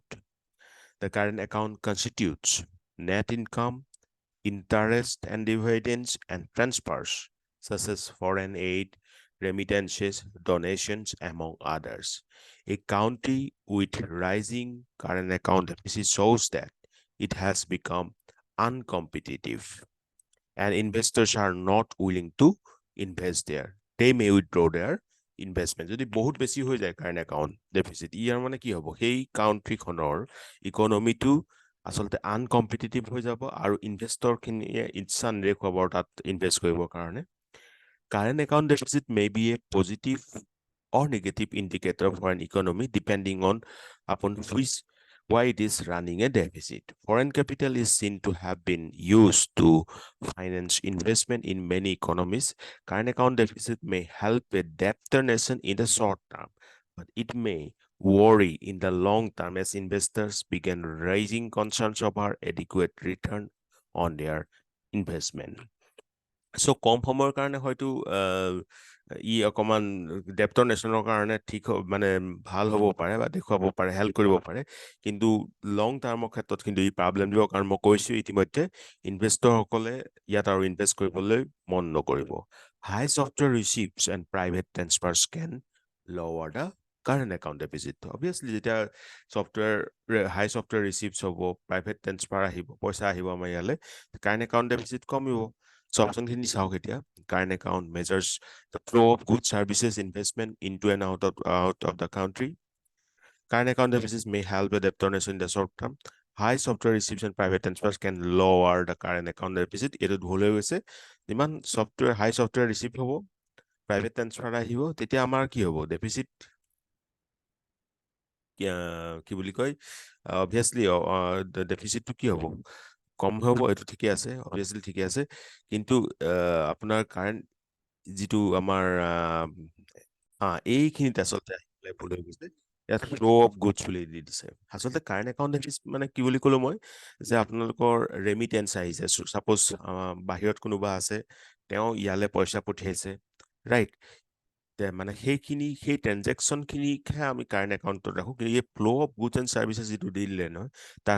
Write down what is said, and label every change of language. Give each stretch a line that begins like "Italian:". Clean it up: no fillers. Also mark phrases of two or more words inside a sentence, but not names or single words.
English: The current account constitutes net income, interest and dividends, and transfers, such as foreign aid, remittances, donations, among others. A country with rising current account deficit shows that it has become uncompetitive and investors are not willing to invest there. They may withdraw their investment.
Assamese: যদি বহুত বেছি হৈ যায়
English: current account deficit
Assamese: ইয়াৰ মানে কি হ'ব সেই কাউন্ট্ৰি খনৰ ইকোনমিটো আসলতে আনকম্পিটিটিভ হৈ যাব আৰু ইনভেস্টৰ খিনিয়ে ইচ্ছা নেদেখুৱাব তাত ইনভেস্ট কৰিবৰ কাৰণে
English: current account deficit may be a positive or negative indicator for an economy depending on upon why it is running a deficit. Foreign capital is seen to have been used to finance investment in many economies. Current account deficit may help a debtor nation in the short term, but it may worry in the long term as investors began raising concerns over adequate return on their investment.
Assamese: So কম সময়ৰ কাৰণে হয়তো ই অকমান ডেপ্টনেশ্যনৰ কাৰণে ঠিক মানে ভাল হ'ব পাৰে বা দেখুৱাব পাৰে হেল্প কৰিব পাৰে কিন্তু
English: long term
Assamese: ক্ষেত্ৰত কিন্তু ই প্ৰব্লেম দিব কাৰণ মই কৈছোঁ ইতিমধ্যে ইনভেষ্টৰসকলে ইয়াত আৰু ইনভেষ্ট কৰিবলৈ মন নকৰিব
English: high software receipts and private transfers can lower the current account deficit.
Assamese: Obviously, যেতিয়া
English: software high software receipts
Assamese: হ'ব,
English: private transfer
Assamese: আহিব, পইচা আহিব আমাৰ ইয়ালে,
English: current account deficit
Assamese: কমিব.
English: So option
Assamese: খিনি চাওক এতিয়া,
English: current account measures the flow of goods, services, investment into and out of the country. Current account deficits may help the debtorness in the short term. High software receipts and private transfers can lower the current account deficit.
Assamese: এইটো ভুল হৈ গৈছে যিমান
English: software high software receipt
Assamese: হ'ব
English: private transfer
Assamese: আহিব তেতিয়া আমাৰ কি হ'ব deficit কি বুলি কয় obviously deficitটো কি হ'ব কম হ'ব এটো ঠিকে আছে obviously ঠিকে আছে কিন্তু আপোনাৰ কারেন্ট যেটো আমাৰ এইখিনিতে আচলতে ভুল হৈ গৈছে ইয়াত
English: flow of goods
Assamese: বুলি দি দিছে আচলতে কারেন্ট
English: account deficit
Assamese: মানে কি বুলি ক'লো মই যে আপোনালোকৰ ৰেমিটেন্স আহিছে সাপোজ বাহিৰত কোনোবা আছে তেওঁ ইয়ালে পইচা পঠিয়াইছে ৰাইট মানে সেই ট্ৰানজেকশন খিনিহে আমি
English: current account
Assamese: ৰাখো কিন্তু এই
English: flow of goods and services
Assamese: যেটো দিলে নহয় তাৰ